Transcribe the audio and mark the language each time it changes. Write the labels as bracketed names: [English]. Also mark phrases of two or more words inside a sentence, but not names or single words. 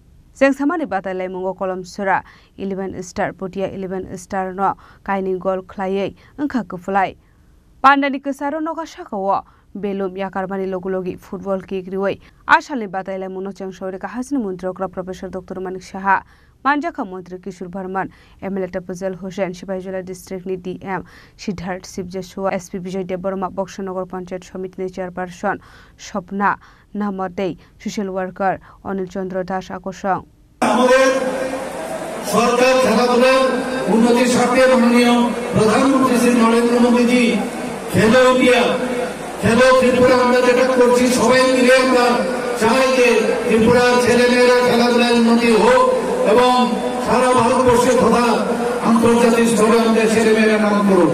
[Kok Borok] Chengshamani batailai mungo Kolomsra 11 Star Podia 11 Star no kaini gol khlaye ingkha kuflai pandani kesaro no kasakawo belum yakarbani logulogi [English] football kick [Kok Borok] riwai ashalni batailai muno Chengshauri ka hasini montrokra Professor Dr. Manik Shaha Manjaka Mantri Kishore Barman, MLA Tapazal Hussain, Shibajula District ni DM, Siddharth Sibjeshua, SP Vijay Deborma, Bokshanogor Panchayat Samiti Chairperson, Shopna Namadei, [English] Social Worker, [Kok Borok] Anil Chandra Das Akosang. [Bangla] সরকার খেলাধুলার উন্নতির স্বার্থে মাননীয় প্রধানমন্ত্রী শ্রী নরেন্দ্র মোদী খেলো ইন্ডিয়া খেলো ত্রিপুরা আমরা যেটা করছি সবাই মিলে আমরা চাই যে ত্রিপুরার ছেলেমেয়েরা খেলাধুলার উন্নতি হোক এবং সারা ভারতবর্ষে তথা আন্তর্জাতিক স্তরে আমাদের ছেলেমেয়েরা নাম করুক।